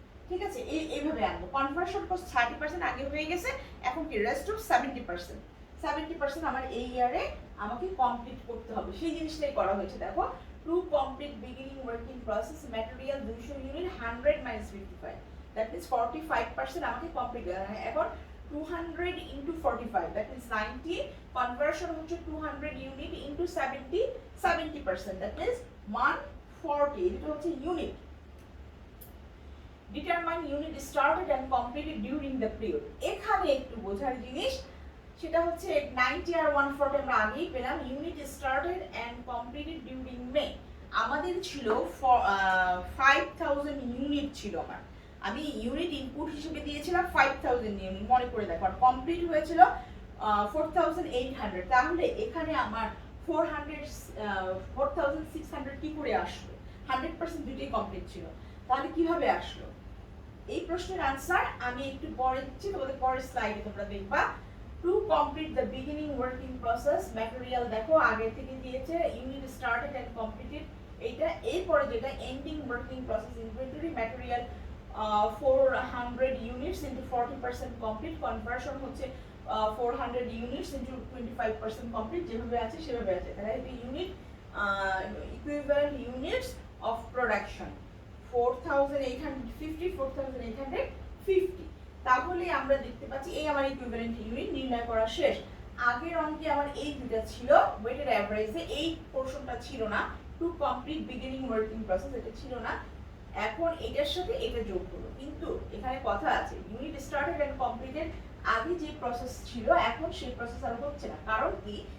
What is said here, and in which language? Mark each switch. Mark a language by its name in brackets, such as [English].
[Bangla] ঠিক আছে, এইভাবে আনবো। কনভার্সন কস্ট 30% আগে হয়ে গেছে, এখন কি রেস্ট অফ 70% আমার এই ইয়ারে আমাকে কমপ্লিট করতে হবে, সেই জিনিসটাই করা হয়েছে। দেখো, [English] to complete beginning working process [Bangla] material 200 unit 100 minus 55, that means 45% আমাকে কমপ্লিট। এখন [English] 200 into 45, that means 90, conversion [Bangla] হচ্ছে [English] 200 unit into 70%, that means 140, [Bangla] এটা হচ্ছে unit. [English] Determine unit started and completed during the period, [Bangla] এখানে একটু বোঝার জিনিস, সেটা হচ্ছে 90 আর 140 আমরা আগেই পেলাম। [English] unit started and completed during May, [Bangla] আমাদের ছিল 5000 ইউনিট ছিল। আমি ইউনিট ইনপুট হিসেবে দিয়েছিলাম 5000 ইউনিট, মনে করে দেখো, আর কমপ্লিট হয়েছিল 4800। তাহলে এখানে আমার 4600 কি করে আসলো? 100% দুটোই কমপ্লিট ছিল, তাহলে কিভাবে আসলো? এই প্রশ্নের আনসার আমি একটু পরে দিচ্ছি, তোমাদের পরের স্লাইডে তোমরা দেখবা। [English] to complete the beginning working process material, [Bangla] দেখো আগে থেকে দিয়েছে ইউনিট স্টার্টেড এন্ড কমপ্লিটেড এইটা। এরপরে যেটা ending working process inventory material [English] 400 units into 40% complete, [Bangla] conversion হচ্ছে [English] 400 units into 25% complete, [Bangla] যেভাবে আছে সেভাবে আছে। তাহলে এই unit equivalent units of production 4850, 4850। তাহলে আমরা দেখতে পাচ্ছি এই আমার ইকুইভ্যালেন্ট ইউনিট নির্ণয় করা শেষ। আগের অঙ্কে আমার এই দুটো ছিল, ওয়েটেড অ্যাভারেজে এই পোরশনটা ছিল না, [English] to complete beginning working process [Bangla] এটা ছিল না। এখন এটার সাথে এটা যোগ হলো, কিন্তু এখানে কথা আছে, ইউনিট স্টার্টেড এন্ড কমপ্লিটেড আগে যে প্রসেস ছিল এখন সেই প্রসেস আর হচ্ছে না। কারণ কি?